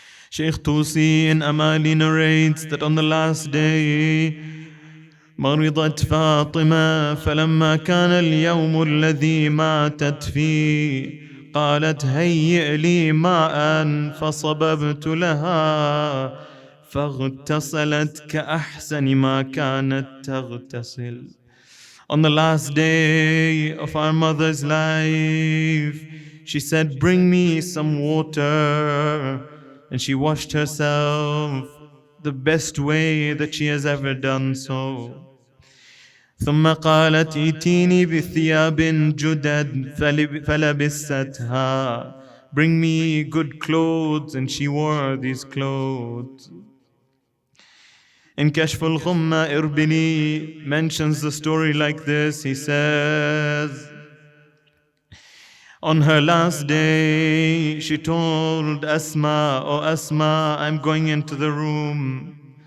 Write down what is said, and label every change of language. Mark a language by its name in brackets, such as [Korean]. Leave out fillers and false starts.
[English] Shaykh Tusi in Amali narrates that on the last day, [Arabic] مرضت فاطمة فلما كان اليوم الذي ماتت فيه قالت هيئ لي ماء فصببت لها فاغتسلت كأحسن ما كانت تغتسل. [English] On the last day of our mother's life, she said, "Bring me some water." And she washed herself the best way that she has ever done so. [Arabic] ثم قالت ائتيني بثياب جدد فلبستها. [English] Bring me good clothes, and she wore these clothes. In Kashf al-Ghumma, Irbili mentions the story like this. He says, on her last day, she told Asma, "Oh Asma, I'm going into the room.